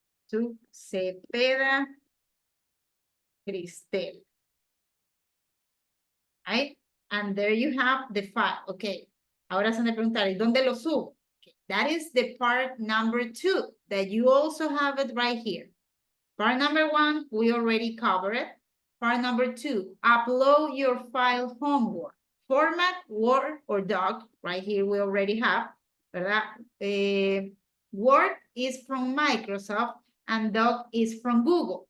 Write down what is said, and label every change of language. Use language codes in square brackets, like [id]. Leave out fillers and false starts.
[en] To Cepeda Cristel. Right? And there you have the file. Okay. [es] Ahora se me preguntará, ¿y dónde lo subo? [en] Okay. That is the part number 2, that you also have it right here. Part number 1, we already covered it. Part number 2, upload your file homework. Format, Word or Doc. Right here we already have. [es] ¿Verdad? [en] Word is from Microsoft and Doc is from Google.